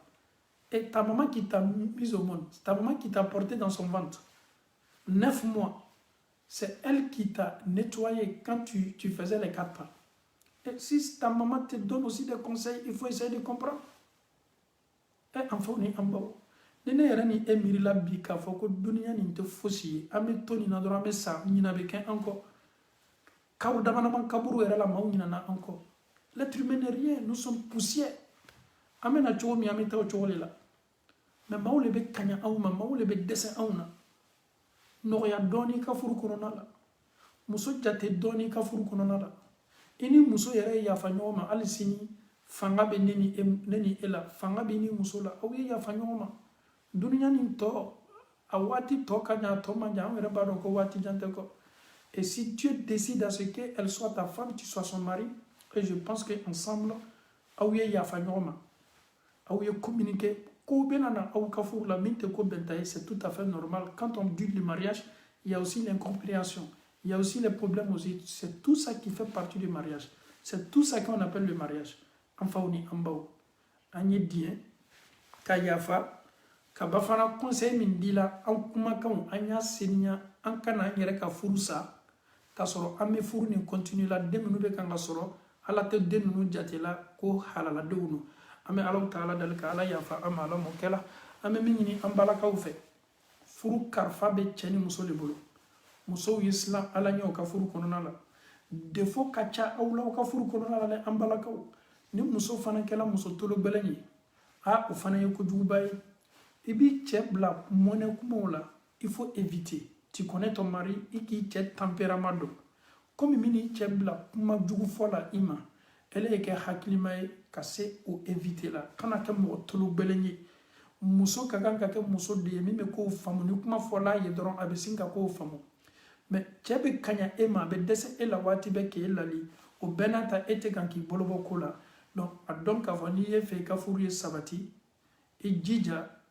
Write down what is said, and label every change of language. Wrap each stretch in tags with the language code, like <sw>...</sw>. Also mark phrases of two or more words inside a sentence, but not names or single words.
<fr>Et ta maman qui t'a mise au monde, ta maman qui t'a porté dans son ventre, 9 mois, c'est elle qui t'a nettoyé quand tu faisais les 4 pas. Et si ta maman te donne aussi des conseils, il faut essayer de comprendre. Et enfin, on est en bas.</fr> <bm>Nene yɛrɛ ni e miirila bi k'a fɔ ko duniya nin tɛ fosi ye an bɛ to nin na dɔrɔn an bɛ sa ɲina bɛ kɛ an kɔ kaw dama kaburu yɛrɛ la maaw ɲinana an kɔ</bm> <fr>l'être humain n'est rien nous sommes poussière</fr> <bm>an bɛ na cogo min an bɛ taa o cogo de la mais maaw le bɛ kaɲa anw ma maaw le bɛ dɛsɛ anw na nɔgɔya dɔɔni ka furu kɔnɔna la muso jate dɔɔni ka furu kɔnɔna la i ni muso yɛrɛ ye yafa ɲɔgɔn ma hali sini fanga bɛ ne ni e la fanga bɛ ni muso la aw ye yafa ɲɔgɔn ma duniya nin tɔ a waati tɔ ka ɲa a tɔ man jan an yɛrɛ b'a dɔn ko waati jan tɛ kɔ</bm> <fr>et si Dieu décide à ce qu'elle soit ta femme tu sois son mari et je pense que ensemble</fr> <bm>aw ye yafa ɲɔgɔn ma aw ye communiquer ko bɛ na na aw ka furu la min tɛ ko bɛnta ye</bm> <fr>c'est tout à fait normal quand on dit le mariage il y a aussi l'incompréhension il y a aussi les problèmes aussi c'est tout ça qui fait partie du mariage c'est tout ça qu'on appelle le mariage</fr> <bm>an faw ni an baw an ye diɲɛ ka yafa ka ba fana conseil min dila an kumakanw an y'a seniya an kana an yɛrɛ ka furu sa k'a sɔrɔ an bɛ furu nin continue la den minnu bɛ kan ka sɔrɔ ala tɛ den ninnu jatela ko halaladenw don an bɛ alaw ta ala dali ka ala yafa an ma ala mɔ kɛla an bɛ min ɲini an balakaw fɛ furu karifa bɛ cɛ ni muso de bolo musow ye silan ala ɲɛ u ka furu kɔnɔna la defo ka ca aw la aw ka furu kɔnɔna la dɛ an balakaw ni muso fana kɛla muso tolo gbɛlɛn ye o fana ye kojuguba ye i b'i cɛ bila mɔnɛ kumaw la il</bm> <fr>faut éviter tu connais ton mari</fr> <bm>i k'i cɛ tempérament dɔn komi min n'i cɛ bila kuma jugu fɔ la i ma ele ye kɛ hakilima ye ka se o éviter la kana kɛ mɔgɔ tolo gbɛlɛn ye muso ka kan ka kɛ muso de ye min bɛ kow faamu ni kuma fɔla a ye dɔrɔn a bɛ sin ka kow faamu mais cɛ bɛ kaɲa e ma a bɛ dɛsɛ e la waati bɛɛ k'e lali o bɛɛ n'a ta e tɛ kan k'i bolo bɔ ko la donc a dɔn k'a fɔ n'i ye fɛ i ka furu ye sabati i jija</bm>